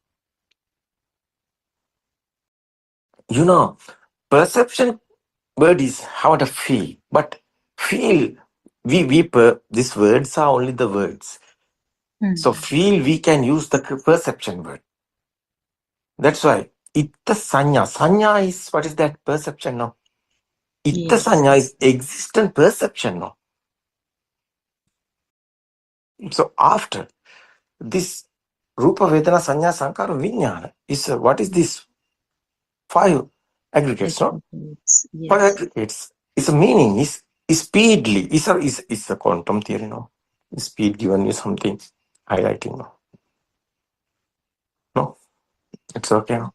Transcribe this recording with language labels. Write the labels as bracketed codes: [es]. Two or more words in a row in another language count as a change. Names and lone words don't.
[en] You know, perception word is how to feel, but feel these words are only the words. So feel we can use the perception word. That's why [pi] itta sanya. [en] Sanya is what is that perception? No. Itta Yes. sanya is existent perception. No. So after this [pi] rupa vedana sanya sankara vijnana [en] is what is this? 5 aggregates. No. Yes. 5 aggregates. It's a meaning. Is speedily. Is a quantum theory. No. Speed given you something highlighting. No. No. It's okay. No.